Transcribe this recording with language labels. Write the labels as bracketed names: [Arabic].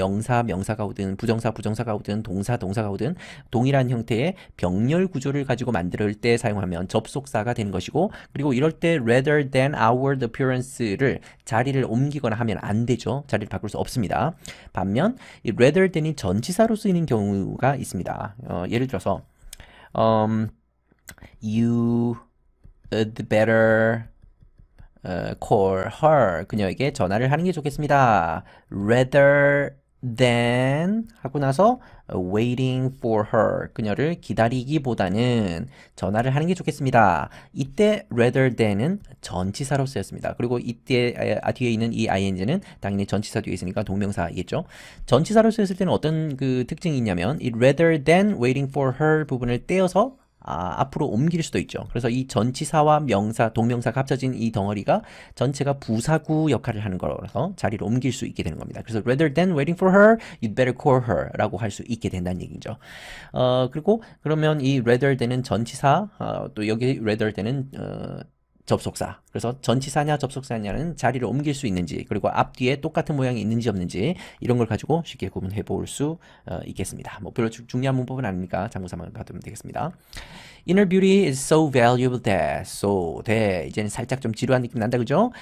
[Korean] 명사가 오든 부정사가 오든 동사가 오든 동일한 형태의 병렬 구조를 가지고 만들 때 사용하면 접속사가 되는 것이고 그리고 이럴 때 [English] rather than outward appearance [Korean] 를 자리를 옮기거나 하면 안 되죠. 자리를 바꿀 수 없습니다. 반면 이 rather than이 전치사로 쓰이는 경우가 있습니다. [English] 예를 들어서 you better call her. [Korean] 그녀에게 전화를 하는 게 좋겠습니다. [English] rather than [Korean] 하고 나서 [English] waiting for her. [Korean] 그녀를 기다리기보다는 전화를 하는 게 좋겠습니다. 이때 rather than은 전치사로 쓰였습니다. 그리고 이때 뒤에 있는 이 ing는 당연히 전치사 뒤에 있으니까 동명사이겠죠. 전치사로 쓰였을 때는 어떤 그 특징이 있냐면 이 [English] rather than waiting for her [Korean] 부분을 떼어서 앞으로 옮길 수도 있죠. 그래서 이 전치사와 명사, 동명사가 합쳐진 이 덩어리가 전체가 부사구 역할을 하는 거라서 자리를 옮길 수 있게 되는 겁니다. 그래서 [English] rather than waiting for her, you'd better call her [Korean] 라고 할 수 있게 된다는 얘기죠. 그리고 그러면 이 rather than은 전치사, 또 여기 rather than은 접속사. 그래서 전치사냐 접속사냐는 자리를 옮길 수 있는지 그리고 앞뒤에 똑같은 모양이 있는지 없는지 이런 걸 가지고 쉽게 구분해 볼 수 있겠습니다. 뭐 별로 중요한 문법은 아니니까 참고삼아 봐두면 되겠습니다. [English] Inner beauty is so valuable that, [Korean] 이제는 살짝 좀 지루한 느낌 난다 그죠?